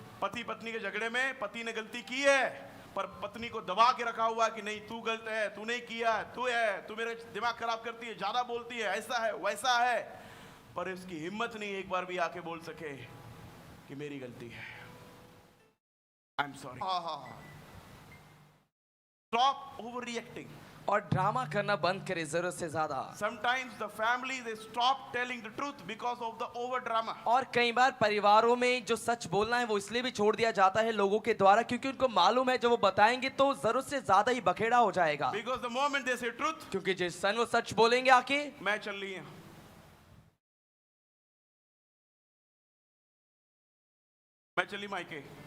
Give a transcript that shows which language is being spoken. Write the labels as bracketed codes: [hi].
[hi] पति पत्नी के झगड़े में पति ने गलती की है, पर पत्नी को दबा के रखा हुआ कि नहीं तू गलत है, तू नहीं किया, तू मेरे दिमाग खराब करती है, ज्यादा बोलती है, ऐसा है वैसा है, पर इसकी हिम्मत नहीं एक बार भी आके बोल सके कि मेरी गलती है। [en] I'm sorry. Stop overreacting. [hi] और ड्रामा करना बंद करें जरूरत से ज्यादा। [en] Sometimes the family they stop telling the truth because of the over drama. [hi] और कई बार परिवारों में जो सच बोलना है वो इसलिए भी छोड़ दिया जाता है लोगों के द्वारा, क्योंकि उनको मालूम है जब वो बताएंगे तो जरूरत से ज्यादा ही बखेड़ा हो जाएगा। [en] Because the moment they say truth, [hi] क्योंकि जिस सन वो सच बोलेंगे आके, मैं चल रही हूँ, मैं चली मायके।